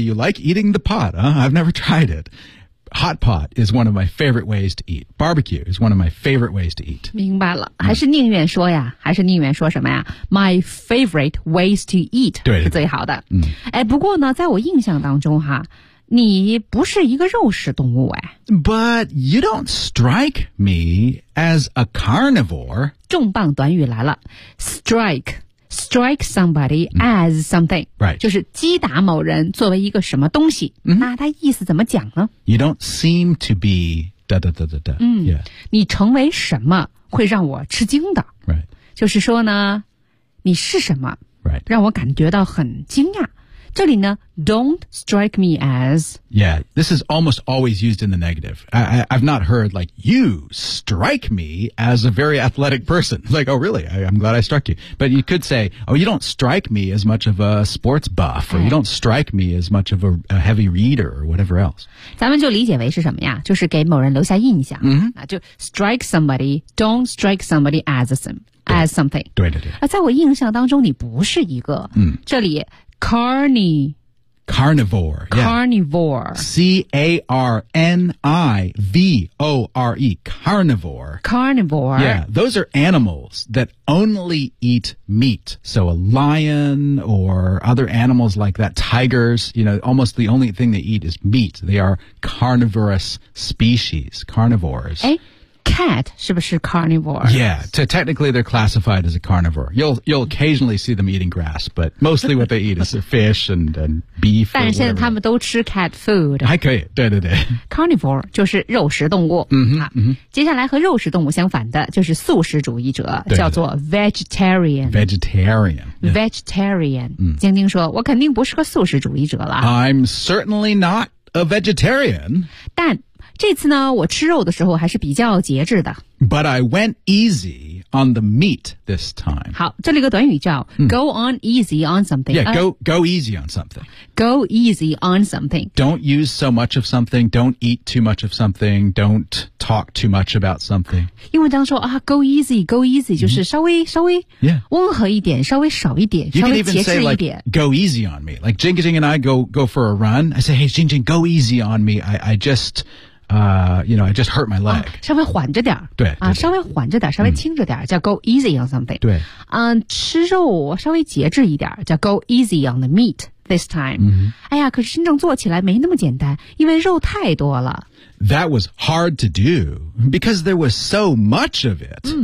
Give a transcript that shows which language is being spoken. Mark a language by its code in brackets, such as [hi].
[en] You like eating the pot, huh? I've never tried it. Hot pot is one of my favorite ways to eat. Barbecue is one of my favorite ways to eat. [zh] 明白了，还是宁愿说呀，还是宁愿说什么呀 ？ [en] My favorite ways to eat [zh] 对对对是最好的。哎，不过呢，在我印象当中哈，你不是一个肉食动物哎。 [en] But you don't strike me as a carnivore. [zh] 重磅短语来了 ，strike somebody as something, [en] right? [zh] 就是击打某人作为一个什么东西。那他意思怎么讲呢 [en] ？You don't seem to be da da da da da. [zh] Yeah. 你成为什么，会让我吃惊的。 [en] Right. [zh] 就是说呢，你是什么？ [en] Right. [zh] 让我感觉到很惊讶。这里呢 don't strike me as. [en] Yeah, this is almost always used in the negative. I've not heard, like, you strike me as a very athletic person. Like, oh, really? I'm glad I struck you. But you could say, oh, you don't strike me as much of a sports buff, or you don't strike me as much of a heavy reader, or whatever else. [zh] 咱们就理解为是什么呀？就是给某人留下印象。 Mm-hmm. 就 strike somebody, don't strike somebody as something. 对对对。在我印象当中你不是一个。这里Carnivore. [en] Yeah. Carnivore. C-A-R-N-I-V-O-R-E. Carnivore. Carnivore. Yeah, those are animals that only eat meat. So a lion or other animals like that, tigers, you know, almost the only thing they eat is meat. They are carnivorous species, carnivores. [zh] Cat 是不是 carnivore? [en] Yeah, technically they're classified as a carnivore. You'll occasionally see them eating grass, but mostly what they eat is fish and beef. [zh] 但现在他们都吃 cat food. 还可以，对对对。 Carnivore 就是肉食动物。嗯哼，接下来和肉食动物相反的就是素食主义者，对对对，叫做 vegetarian. [en] Vegetarian. Vegetarian. [zh] 晶晶说，我肯定不是个素食主义者了。 [en] I'm certainly not a vegetarian. [zh] 但这次呢我吃肉的时候还是比较节制的。 [en] But I went easy on the meat this time. [zh] 好，这里个短语叫go on easy on something. [en] Yeah, go easy on something. Go easy on something. Don't use so much of something, don't eat too much of something, don't talk too much about something. [zh] 英文当中说啊 go easy, 就是稍微、 [en] yeah. [zh] 温和一点，稍微少一点，稍微节制一点。 [en] You can even say like, go easy on me. Like, Jing Jing and I go for a run. I say, hey, Jing Jing, go easy on me. I just hurt my leg. [zh] 稍微缓着点。对, 对, 对。稍微缓着点，稍微轻着点，叫 go easy on something. 对。吃肉稍微节制一点，叫 [en] go easy on the meat this time. [zh] 哎呀，可是真正做起来没那么简单，因为肉太多了。 [en] That was hard to do, because there was so much of it.